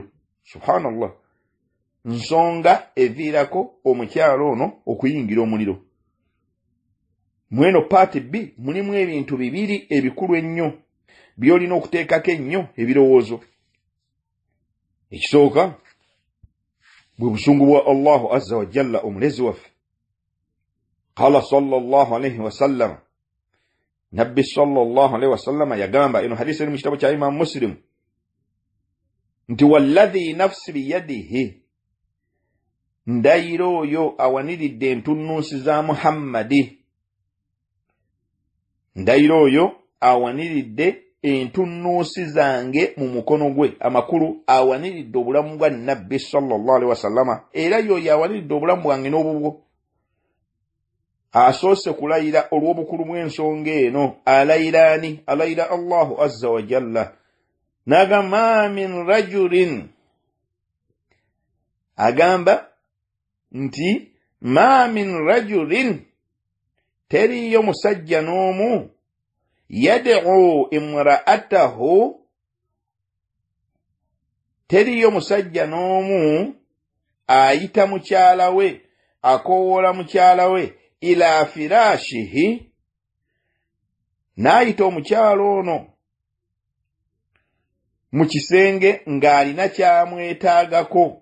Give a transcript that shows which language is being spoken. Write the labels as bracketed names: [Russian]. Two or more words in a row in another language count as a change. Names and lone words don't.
[Ganda] Subhanallah, nsonga eviirako omukyala ono okuyingira omuliro. Mweno paati B mulimu ebintu bibiri ebikulu ennyo byolina okuteekako ennyo ebirowoozo. Ekisooka bwe busungu bwa [Arabic] الله عز وجل [Ganda] omulezi waffe. [Arabic] قال صلى الله عليه وسلم, [Ganda] nabbi [Arabic] صلى الله عليه وسلم [Ganda] yagamba, eno hadisi eri mu kitabo kya Imam Muslim, nti [Arabic] والذي نفسي بيده, [Ganda] ndayira oyo awaniridde entunnunsi za Muhammadi, ndayira oyo awaniridde entunnunsi zange mu mukono gwe, amakulu awaniridde obulamu bwa nabbi [Arabic] صلى الله عليه وسلم, [Ganda] era yoyo awaniridde obulamu bwange n'obubwo. Asoose kulayira olw'obukulu bw'ensonga eno, alayiraani, alayira [Arabic] الله عز وجل, [Ganda] n'agamba [Arabic] من رجل, [Ganda] agamba nti [Arabic] ما من رجل, [Ganda] teriyo musajja n'omu, [Arabic] يدعو امرأته, [Ganda] teriyo musajja n'omu ayita mukyala we, akoowoola mukyala we, [Arabic] إلى فراشه, [Ganda] n'ayita omukyala ono mu kisenge ng'alina kyamwetaagako.